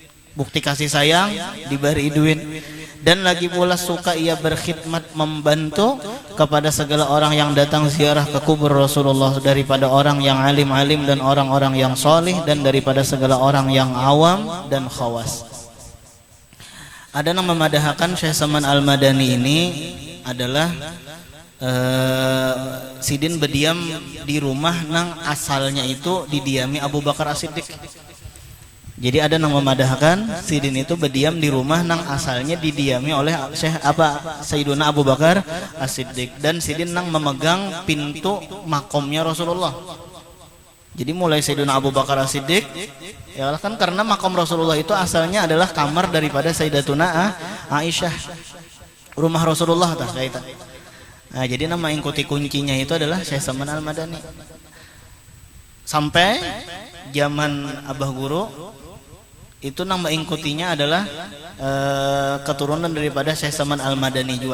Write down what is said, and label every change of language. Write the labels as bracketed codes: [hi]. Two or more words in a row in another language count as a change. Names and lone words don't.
[id] Bukti kasih sayang diberi duit. [ms] Dan lagi pula suka ia berkhidmat, membantu kepada segala orang yang datang ziarah ke kubur Rasulullah, daripada orang yang alim-alim dan orang-orang yang solih, dan daripada segala orang yang awam dan khawas. [bjn] Ada yang memadahkan Syekh Saman Al-Madani ini adalah Sidin berdiam di rumah nang asalnya itu didiami Abu Bakar As-Siddiq. Jadi ada yang memadahkan Sidin itu berdiam di rumah nang asalnya didiami oleh Sayyiduna Abu Bakar As-Siddiq, dan Sidin nang memegang pintu makomnya Rasulullah. Jadi mulai Sayyiduna Abu Bakar As-Siddiq, ya kan, karena makom Rasulullah itu asalnya adalah kamar daripada Sayyidatuna Aisyah, rumah Rasulullah tah kaita. Nah, jadi nama ikuti kuncinya itu adalah Syekh Saman Al-Madani. Sampai zaman Abah Guru itu nama ingkutinya adalah keturunan daripada Syekh Saman Al-Madani juga.